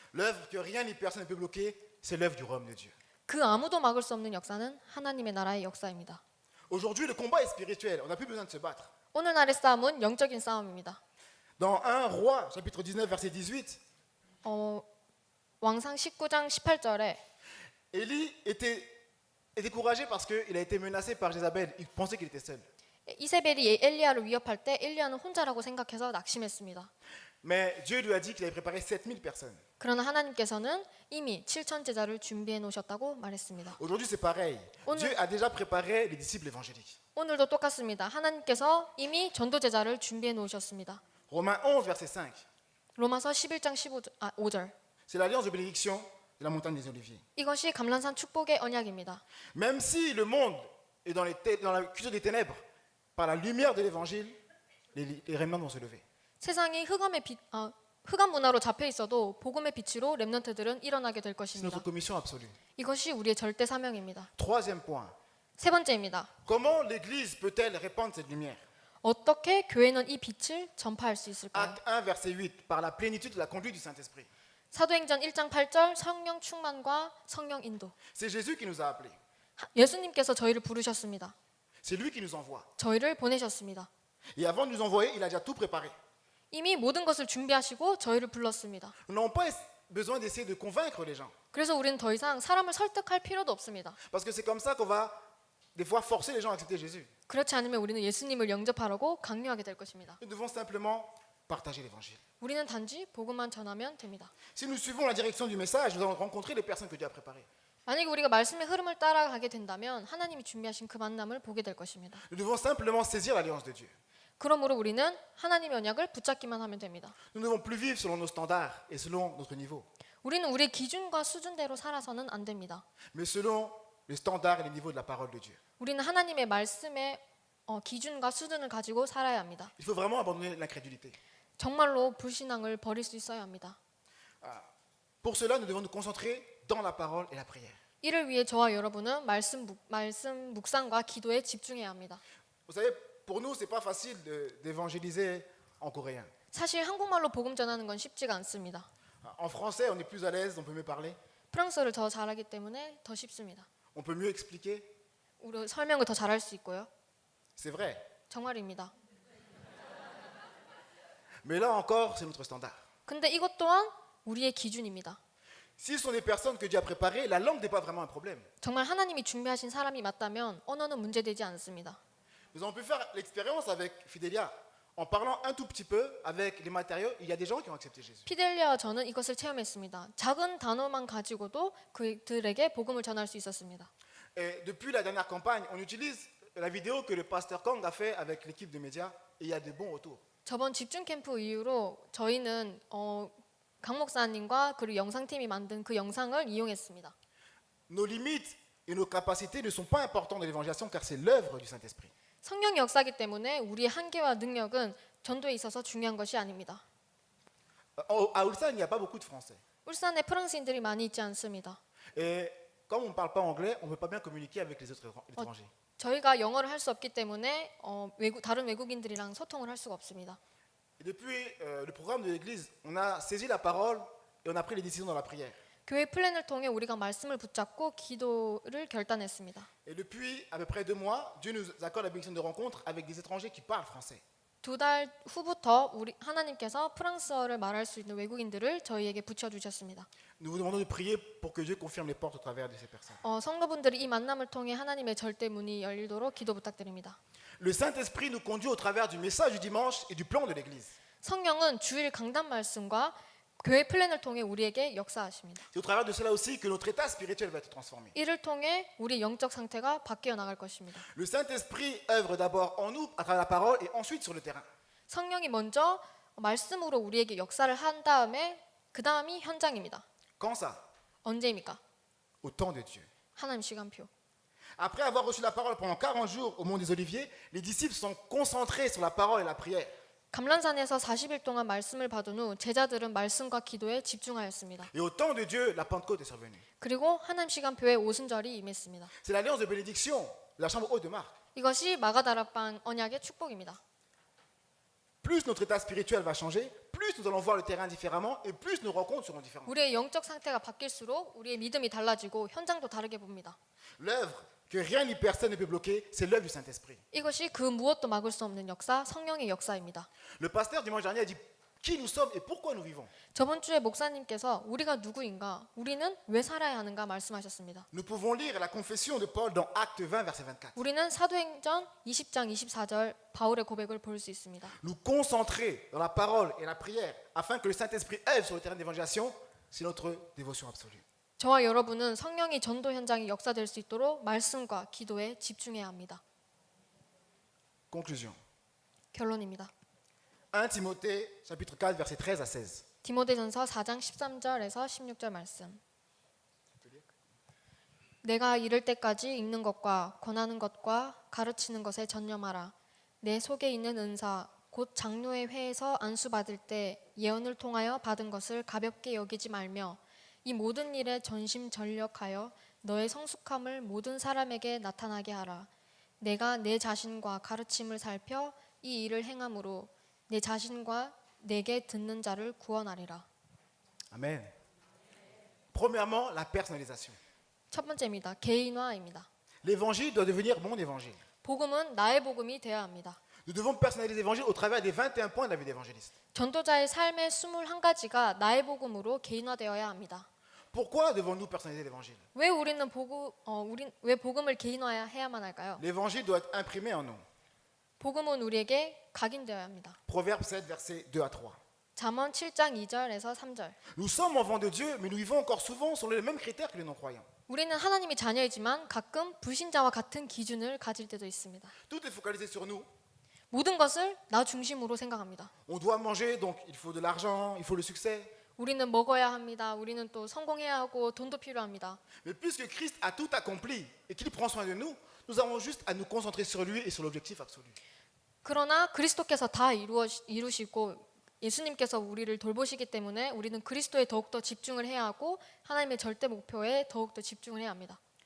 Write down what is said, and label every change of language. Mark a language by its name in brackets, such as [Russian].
[French] L'œuvre que rien ni personne ne peut bloquer, c'est l'œuvre du royaume de Dieu. [Korean] 그 아무도 막을 수 없는 역사는 하나님의 나라의 역사입니다. [French] Aujourd'hui, le combat est spirituel. On n'a plus besoin de se battre. [Korean] 오늘날의 싸움은 영적인 싸움입니다. [French] Dans 1 Roi, chapitre 19, verset 18, [Korean] 왕상 19장 18절에 [French] Élie était découragé parce qu'il a été menacé par Jézabel. Il pensait qu'il était seul. [Korean] 이세벨이 엘리야를 위협할 때 엘리야는 혼자라고 생각해서 낙심했습니다. [French] Mais Dieu lui a dit qu'il avait préparé 7000 personnes. [Korean] 그러나 하나님께서는 이미 7천 제자를 준비해 놓으셨다고 말했습니다. [French] Aujourd'hui, c'est pareil. On- Dieu a déjà préparé les disciples évangéliques. [Korean] 오늘도 똑같습니다. 하나님께서 이미 전도 제자를 준비해 놓으셨습니다. [French] Romains 11, verset 5. [Korean] 로마서 11장 5절. [French] C'est l'alliance de bénédiction de la montagne des Oliviers. [Korean] 이것이 감람산 축복의 언약입니다. [French] Même si le monde est dans la culture des ténèbres, par la lumière de l'évangile, les remnants vont se lever. [Korean] 세상이 흑암 문화로 잡혀 있어도 복음의 빛으로 렘넌트들은 일어나게 될 [French] C'est [Korean] 것입니다. [French] notre commission absolue. [Korean] 이것이 우리의 절대 사명입니다. [French] Troisième point. [Korean] 세 번째입니다. [French] Comment l'Église peut-elle répandre cette lumière? [Korean] 어떻게 교회는 이 빛을 전파할 수 있을까요? [French] Acte 1, verset 8. Par la plénitude de la conduite du Saint-Esprit. [Korean] 사도행전 1장 8절 성령 충만과 성령 인도. [French] C'est Jésus qui nous a appelés. [Korean] 예수님께서 저희를 부르셨습니다. [French] C'est lui qui nous envoie. [Korean] 저희를 보내셨습니다. [French] Et avant de nous envoyer, il a déjà tout préparé. [Korean] 이미 모든 것을 준비하시고 저희를 불렀습니다. [French] Nous n'avons pas besoin d'essayer de convaincre les gens. [Korean] 그래서 우리는 더 이상 사람을 설득할 필요도 없습니다. [French] Parce que c'est comme ça qu'on va, des fois, forcer les gens à accepter Jésus. [Korean] 그렇지 않으면 우리는 예수님을 영접하라고 강요하게 될 것입니다. [French] Nous devons simplement partager l'évangile. [Korean] 우리는 단지 복음만 전하면 됩니다. [French] Si nous suivons la direction du message, nous allons rencontrer les personnes que Dieu a préparées. [Korean] 만약에 우리가 말씀의 흐름을 따라가게 된다면 하나님이 준비하신 그 만남을 보게 될 것입니다. [French] Nous devons simplement saisir l'alliance de Dieu. [Korean] 그러므로 우리는 하나님의 언약을 붙잡기만 하면 됩니다. [French] Nous ne devons plus vivre selon nos standards et selon notre niveau, [Korean] 우리는 우리의 기준과 수준대로 살아서는 안 됩니다. [French] mais selon les standards et les niveaux de la parole de Dieu. [Korean] 우리는 하나님의 말씀의 기준과 수준을 가지고 살아야 합니다. [French] Il faut vraiment abandonner l'incrédulité. [Korean] 정말로 불신앙을 버릴 수 있어야 합니다. [French] Pour cela, nous devons nous concentrer dans la parole et la prière. [Korean] 이를 위해 저와 여러분은 말씀 묵상과 기도에 집중해야 합니다. [French] Vous savez, pour nous, c'est pas facile d'évangéliser en coréen. [Korean] 사실 한국말로 복음 전하는 건 쉽지가 않습니다. [French] En français, on est plus à l'aise, on peut mieux parler, [Korean] 프랑스어를 더 잘하기 때문에 더 쉽습니다. [French] on peut mieux expliquer. [Korean] 우리 설명을 더 잘할 수 있고요. [French] C'est vrai. [Korean] 정말입니다. [French] Mais là encore, c'est notre standard. [Korean] 근데 이것 또한 우리의 기준입니다. [French] Si ce sont des personnes que Dieu a préparées, la langue n'est pas vraiment un problème. [Korean] 정말 하나님이 준비하신 사람이 맞다면 언어는 문제되지 않습니다. [French] Nous avons pu faire l'expérience avec Fidelia. En parlant un tout petit peu avec les matériaux, il y a des gens qui ont accepté Jésus. [Korean] 피델리아와 저는 이것을 체험했습니다. 작은 단어만 가지고도 그들에게 복음을 전할 수 있었습니다. [French] Et depuis la dernière campagne, on utilise la vidéo que le pasteur Kang a fait avec l'équipe de médias et il y a de bons retours. [Korean] 저번 집중 캠프 이후로 저희는 강 목사님과 그리고 영상팀이 만든 그 영상을 이용했습니다. [French] Nos limites et nos capacités ne sont pas importantes dans l'évangélisation car c'est l'œuvre du Saint-Esprit. [Korean] 성령 역사이기 때문에 우리의 한계와 능력은 전도에 있어서 중요한 것이 아닙니다. [French] À Ulsan, il n'y a pas beaucoup de Français. [Korean] 울산에 프랑스인들이 많이 있지 않습니다. [French] Et comme on ne parle pas anglais, on ne peut pas bien communiquer avec les autres étrangers. [Korean] 저희가 영어를 할 수 없기 때문에 다른 외국인들이랑 소통을 할 수가 없습니다. [French] Et depuis le programme de l'Église, on a saisi la parole et on a pris les décisions dans la prière. [Korean] 교회 플랜을 통해 우리가 말씀을 붙잡고 기도를 결단했습니다. [French] Et depuis à peu près 2 mois, Dieu nous accorde la bénédiction de rencontres avec des étrangers qui parlent français. [Korean] 2달 후부터 우리 하나님께서 프랑스어를 말할 수 있는 외국인들을 저희에게 붙여주셨습니다. [French] Nous vous demandons de prier pour que Dieu confirme les portes au travers de ces personnes. [Korean] 성도분들이 이 만남을 통해 하나님의 절대 문이 열리도록 기도 부탁드립니다. [French] Le Saint-Esprit nous conduit au travers du message du dimanche et du plan de l'Église. [Korean] 성령은 주일 강단 말씀과 교회 플랜을 통해 우리에게 역사하십니다. [French] C'est au travers de cela aussi que notre état spirituel va être transformé. [Korean] 이를 통해 우리 영적 상태가 바뀌어 나갈 것입니다. [French] Le Saint-Esprit œuvre d'abord en nous à travers la parole et ensuite sur le terrain. [Korean] 성령이 먼저 말씀으로 우리에게 역사를 한 다음에 그 다음이 현장입니다. [French] Quand ça? [Korean] 언제입니까? [French] Au temps de Dieu. [Korean] 하나님 시간표. [French] Après avoir reçu la parole pendant 40 jours au mont des Oliviers, les disciples sont concentrés sur la parole et la prière. [Korean] 감람산에서 40일 동안 말씀을 받은 후 제자들은 말씀과 기도에 집중하였습니다. [French] Et au temps de Dieu, la Pentecôte est survenue. [Korean] 그리고 하나님 시간표에 오순절이 임했습니다. [French] C'est l'alliance de bénédiction de la chambre haute de Marc. [Korean] 이것이 마가다락방 언약의 축복입니다. [French] Plus notre état spirituel va changer, plus nous allons voir le terrain différemment et plus nos rencontres seront différentes. [Korean] 우리의 영적 상태가 바뀔수록 우리의 믿음이 달라지고 현장도 다르게 봅니다. [French] L'œuvre que rien ni personne ne peut bloquer, c'est l'œuvre du Saint-Esprit. [Korean] 이것이 그 무엇도 막을 수 없는 역사, 성령의 역사입니다. [French] Le pasteur dimanche dernier a dit qui nous sommes et pourquoi nous vivons. [Korean] 저번 주에 목사님께서 우리가 누구인가, 우리는 왜 살아야 하는가 말씀하셨습니다. [French] Nous pouvons lire la confession de Paul dans Acte 20, verset 24. [Korean] 우리는 사도행전 20장 24절 바울의 고백을 볼 수 있습니다. [French] Nous concentrer dans la parole et la prière afin que le Saint-Esprit œuvre sur le terrain d'évangélisation, c'est notre dévotion absolue. [Korean] 저와 여러분은 성령이 전도 현장이 역사될 수 있도록 말씀과 기도에 집중해야 합니다. [French] Conclusion. [Korean] 결론입니다. [French] 1 Timothée, chapitre 4, verset 13 à 16. [Korean] 디모데전서 4장 13절에서 16절 말씀. 내가 이를 때까지 읽는 것과 권하는 것과 가르치는 것에 전념하라. 내 속에 있는 은사 곧 장로의 회에서 안수받을 때 예언을 통하여 받은 것을 가볍게 여기지 말며 이 모든 일에 전심전력하여 너의 성숙함을 모든 사람에게 나타나게 하라. 내가 내 자신과 가르침을 살펴 이 일을 행함으로 내 자신과 내게 듣는 자를 구원하리라. [French] Amen. Premièrement, la personnalisation. [Korean] 첫 번째입니다. 개인화입니다. [French] L'évangile doit devenir mon évangile. [Korean] 복음은 나의 복음이 되어야 합니다. [French] Nous devons personnaliser l'évangile au travers des 21 points de la vie d'évangéliste. [Korean] 전도자의 삶의 21가지가 나의 복음으로 개인화되어야 합니다. [French] Pourquoi devons-nous personnaliser l'évangile? [Korean] 왜 우리는 왜 복음을 개인화해야만 할까요? [French] L'évangile doit être imprimé en nous. [Korean] 복음은 우리에게 각인되어야 합니다. [French] Proverbe 7, verset 2 à 3. [Korean] 잠언 7장 2절에서 3절. [French] Nous sommes enfants de Dieu, mais nous vivons encore souvent selon les mêmes critères que les non-croyants. [Korean] 우리는 하나님의 자녀이지만 가끔 불신자와 같은 기준을 가질 때도 있습니다. [French] Tout est focalisé sur nous. [Korean] 모든 것을 나 중심으로 생각합니다. [French] On doit manger, donc il faut de l'argent, il faut le succès. [Korean] 우리는 먹어야 합니다. 우리는 또 성공해야 하고 돈도 필요합니다. [French] Mais puisque Christ a tout accompli et qu'il prend soin de nous, nous avons juste à nous concentrer sur lui et sur l'objectif absolu. [Korean] 그러나 그리스도께서 다 이루시고 예수님께서 우리를 돌보시기 때문에 우리는 그리스도에 더욱더 집중을 해야 하고 하나님의 절대 목표에 더욱더 집중을 해야 합니다.